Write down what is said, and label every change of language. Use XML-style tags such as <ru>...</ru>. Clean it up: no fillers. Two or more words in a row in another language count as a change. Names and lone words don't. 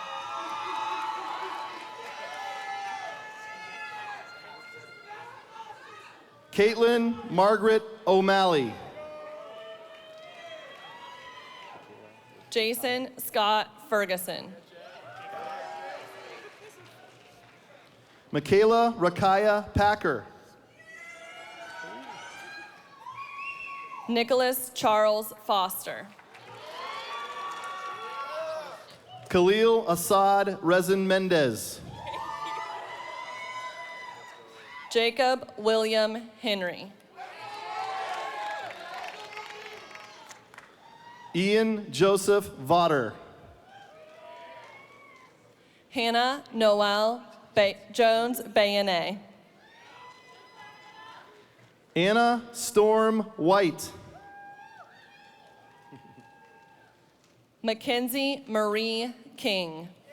<en>Caitlin Margaret O'Malley. Jason Scott Ferguson. Michaela Rakaya Packer. Nicholas Charles Foster. Khalil Assad Rezin Mendez. Jacob William Henry. Ian Joseph Votter. Hannah Noel Jones Bayonet. Anna Storm White. Mackenzie Marie King.</en>